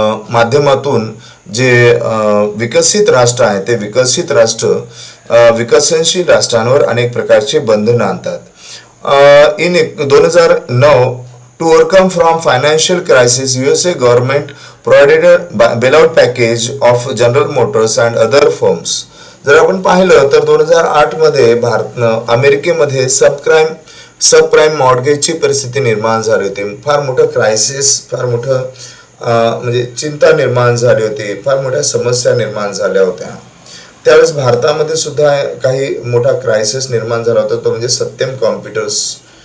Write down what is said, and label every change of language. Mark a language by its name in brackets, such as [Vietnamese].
[Marathi] माध्यमातून जे विकसित राष्ट्र आहे ते विकसित राष्ट्र विकसनशील राष्ट्रांवर अनेक प्रकारचे बंधन आणतात. [English] In 2009 to overcome from financial crisis, USA government provided a bailout package of General Motors and other firms. [Marathi] जर आपण पाहिलं तर 2008 मध्ये अमेरिकेमध्ये सबप्राईम मॉर्गेजची परिस्थिती निर्माण झाली होती. फार मोठं क्रायसिस, फार मोठं म्हणजे चिंता निर्माण झाली होती, फार मोठ्या समस्या निर्माण झाल्या होत्या. त्यावेळेस भारतामध्ये सुद्धा काही मोठा क्रायसिस निर्माण झाला होता, तो म्हणजे सत्यम कॉम्प्युटर्स.